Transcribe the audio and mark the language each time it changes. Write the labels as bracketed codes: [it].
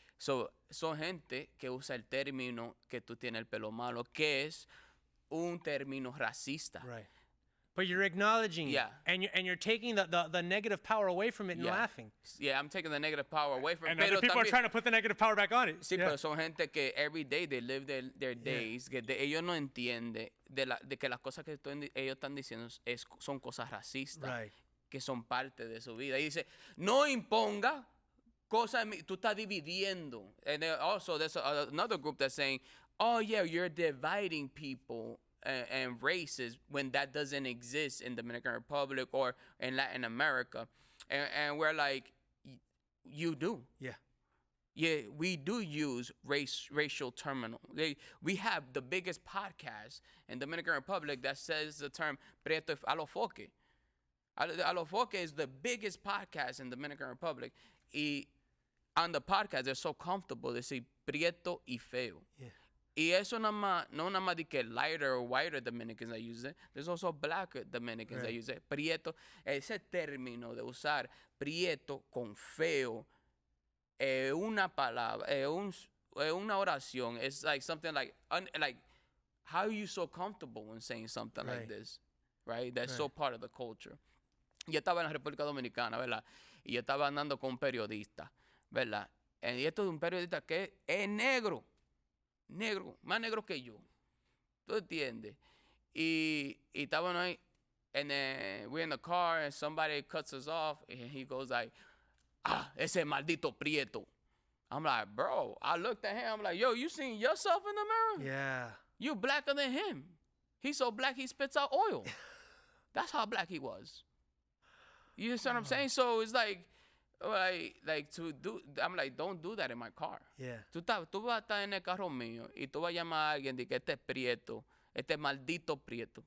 [es] So, son gente que usa el término que tú tienes el pelo malo, que es un término racista. [en] Right. But you're acknowledging it. And you're taking the negative power away from it and laughing. Yeah, I'm taking the negative power away from it. And other people are trying to put the negative power back on it. [es] Sí, pero son gente que [en] every day they live their days, [es] que ellos no entienden de que las cosas que ellos están diciendo son cosas racistas, que son parte de su vida. Y dice, no imponga cosas, tú estás dividiendo. [en] And also there's another group that's saying, oh yeah, you're dividing people and races when that doesn't exist in Dominican Republic or in Latin America. And we're like, you do. Yeah, we do use racial terminology. We have the biggest podcast in Dominican Republic that says the term Prieto a lo Foque. A lo Foque is the biggest podcast in Dominican Republic. Y on the podcast, they're so comfortable. They say Prieto y Feo. [es] Y eso no nada más de que [en] lighter or whiter Dominicans that use it. There's also black Dominicans that use it. [es] Prieto, ese término de usar prieto con feo, una palabra, una oración. [en] It's like something like how are you so comfortable when saying something like this? Right? That's so part of the culture. [es] Yo estaba en la República Dominicana, ¿verdad? Y yo estaba andando con un periodista, ¿verdad? Y esto es un periodista que es negro, más negro que yo. ¿Tú entiendes? Y estaban ahí, [en] and then we're in the car, and somebody cuts us off, and he goes like, [es] ese maldito prieto. [en] I'm like, bro, I looked at him, I'm like, yo, you seen yourself in the mirror? Yeah. You blacker than him. He's so black, he spits out oil. That's how black he was. You understand what I'm saying? So it's like to do, I'm like, don't do that in my car. Yeah. [es] Tú vas a estar en el carro mío y tú vas a llamar a alguien de que este es prieto, este maldito prieto.